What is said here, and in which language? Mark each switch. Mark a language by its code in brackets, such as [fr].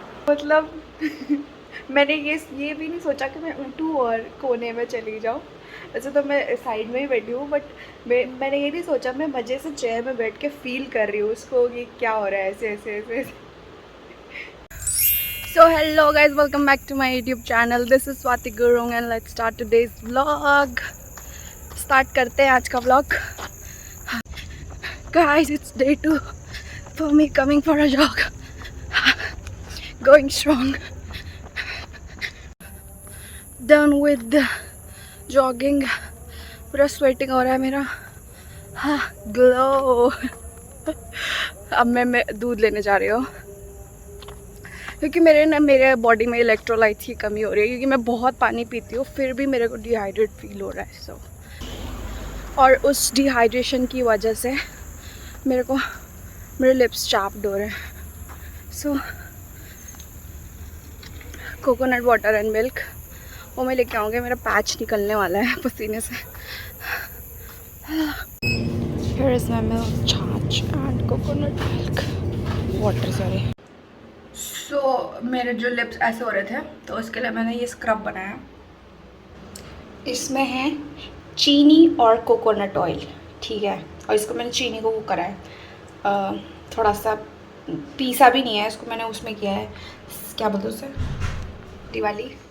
[hi] मतलब मैंने ये भी नहीं सोचा कि मैं उठूँ और कोने में चली जाऊँ। वैसे तो मैं साइड में ही बैठी हूँ, बट मैंने ये नहीं सोचा, मैं मज़े से चेयर में बैठ के फील कर रही हूँ उसको कि क्या हो रहा है ऐसे ऐसे ऐसे ऐसे। [en] So hello guys, welcome back to my YouTube channel. This is Swati Gurung and let's start today's vlog. [hi] Start करते हैं आज का vlog. [en] Guys, it's day 2 for me coming for a jog. Going strong. Done with the jogging. [hi] पूरा sweating हो रहा है मेरा. हाँ, glow. अब मैं दूध लेने जा रही हूँ क्योंकि मेरे बॉडी में इलेक्ट्रोलाइट की कमी हो रही है, क्योंकि मैं बहुत पानी पीती हूँ फिर भी मेरे को डिहाइड्रेट फील हो रहा है। सो और उस डिहाइड्रेशन की वजह से मेरे लिप्स चाप्ड हो रहे हैं। सो कोकोनट वाटर एंड मिल्क वो मैं लेके आऊँगी। मेरा पैच निकलने वाला है पसीने से। [en] Here is my milk, chaas and coconut milk water, sorry. [hi] सो मेरे जो लिप्स ऐसे हो रहे थे तो उसके लिए मैंने ये स्क्रब बनाया। इसमें है चीनी और कोकोनट ऑयल, ठीक है। और इसको मैंने चीनी को वो करा है, थोड़ा सा पीसा भी नहीं है इसको मैंने, उसमें किया है क्या बोलते उसे, दिवाली।